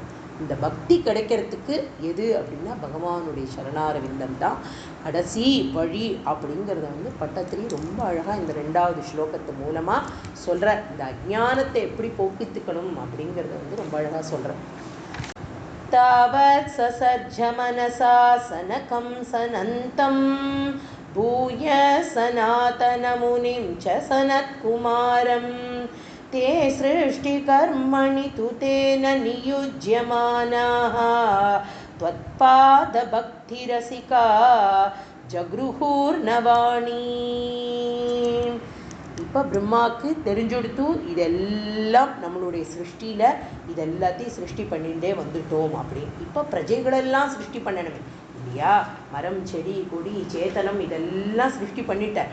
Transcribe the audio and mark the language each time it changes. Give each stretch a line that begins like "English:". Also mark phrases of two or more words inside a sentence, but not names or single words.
Tamil: இந்த பக்தி கிடைக்கிறதுக்கு எது அப்படின்னா பகவானுடைய சரணாரவிந்தம் தான் கடைசி வழி அப்படிங்கிறத வந்து பட்டத்திரி ரொம்ப அழகாக இந்த 2வது ஸ்லோகத்து மூலமாக சொல்கிறார். இந்த அஜ்ஞானத்தை எப்படி போக்கித்துக்கணும் அப்படிங்கிறத வந்து ரொம்ப அழகாக சொல்கிறார்.
Sanskrit: तावत् ससर्ज मनसा सनकं सनन्दं भूयः सनातन मुनिं च सनत्कुमारम् ते सृष्टिकर्मणि तु तेन नियुज्यमानाः त्वत्पादभक्तिरसिका जगृहुर्नवाणी.
Tamil: இப்போ பிரம்மாவுக்கு தெரிஞ்சுடுத்து இதெல்லாம் நம்மளுடைய சிருஷ்டியில் இதெல்லாத்தையும் சிருஷ்டி பண்ணிகிட்டே வந்துட்டோம் அப்படின்னு. இப்போ பிரஜைகளெல்லாம் சிருஷ்டி பண்ணணுமே இல்லையா? மரம் செடி கொடி சேத்தனம் இதெல்லாம் சிருஷ்டி பண்ணிட்டார்.